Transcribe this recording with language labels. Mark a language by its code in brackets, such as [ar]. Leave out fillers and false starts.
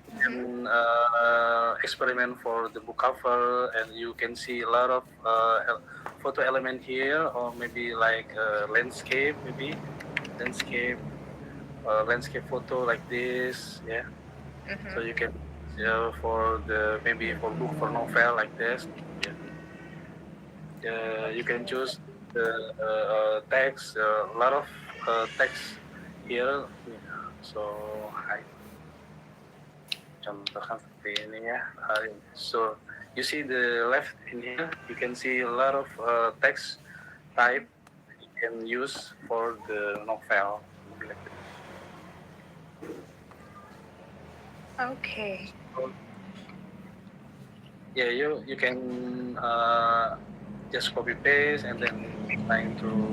[en] And experiment for the book cover, and you can see a lot of photo element here, or maybe like landscape, maybe landscape, landscape photo like this. Yeah. So you can for the maybe for book for novel like this. Yeah. You can choose the text, a lot of text here. [id] So I contohkan seperti ini ya. [en] So you see the left in here, you can see a lot of text type you can use for the novel. Like that. Okay. So, yeah, you can just copy paste and then trying to